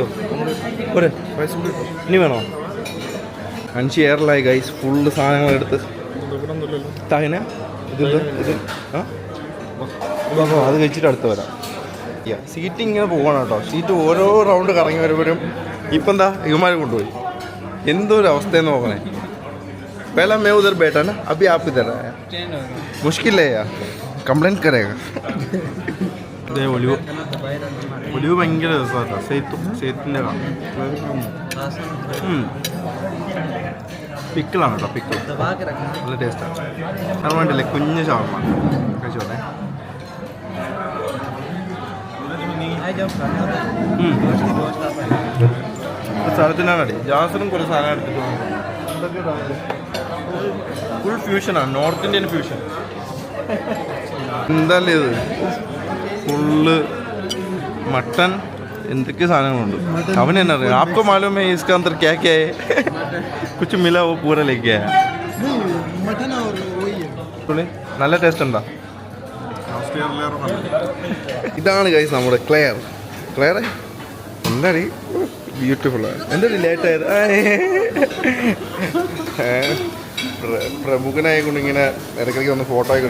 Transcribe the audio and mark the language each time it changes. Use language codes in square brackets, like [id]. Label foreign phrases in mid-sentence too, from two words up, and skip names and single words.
[ml] പോരെ, ഇനി വേണോ? 5 എയറിലായി ഗൈസ്. ഫുള്ള് സാധനങ്ങളെടുത്ത് താഹിന ഇത് അത് കഴിച്ചിട്ട് അടുത്ത് വരാം. സീറ്റ് ഇങ്ങനെ പോകണം കേട്ടോ. സീറ്റ് ഓരോ റൗണ്ട് കറങ്ങി വരുമ്പോഴും ഇപ്പം എന്താ ഇവന്മാർ കൊണ്ടുപോയി. എന്തോ ഒരു അവസ്ഥയെന്ന് നോക്കണേ. [hi] पहला मैं उधर बैठा ना, अभी आप इधर आया. मुश्किल है यार, कंप्लेंट करेगा. [ml] ഒലിവ് ഭയങ്കര രസമാണ്. സെയ്ത്തിൻ്റെ പിക്കിളാണ് കേട്ടോ. പിക്കിൾ നല്ല ടേസ്റ്റാണ്. അത് വേണ്ടില്ലേ കുഞ്ഞ് ഷവർമ കഴിച്ചോട്ടെ. സ്ഥലത്തിനാണ് അടി. ജാസിനും കുറേ സാധനം എടുത്തിട്ട് ഫുൾ ഫ്യൂഷനാണ്, [en] North Indian fusion. [ml] എന്താല്ലേ ഇത് ഫുള്ള് മട്ടൻ, എന്തൊക്കെ സാധനങ്ങളുണ്ട്. അവൻ തന്നെ അറിയാം. [hi] आपको मालूम है इसका अंदर क्या क्या है? कुछ मिला वो पूरा लेके आया. [ml] നല്ല ടേസ്റ്റ് ഉണ്ടോ? ഇതാണ് ഗൈസ് നമ്മുടെ ക്ലെയർ എന്താടി ബ്യൂട്ടിഫുള്ളാണ്. എന്താടി ലേറ്റായത്? പ്രമുഖനായ കൊണ്ട് ഇങ്ങനെ ഇടയ്ക്കിടയ്ക്ക് വന്ന് ഫോട്ടോ ആയിക്കോട്ടെ.